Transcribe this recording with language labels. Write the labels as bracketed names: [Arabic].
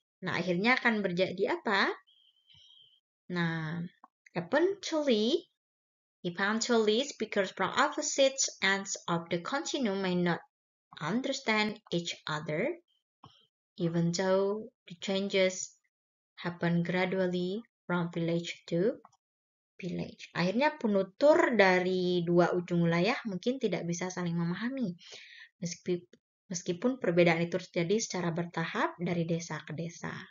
[Indonesian] Nah, akhirnya akan terjadi apa? Nah, [English] eventually Eventually, speakers from opposite ends of the continuum may not understand each other, even though the changes happen gradually from village to village. [Indonesian] Akhirnya penutur dari dua ujung wilayah mungkin tidak bisa saling memahami, meskipun perbedaan itu terjadi secara bertahap dari desa ke desa.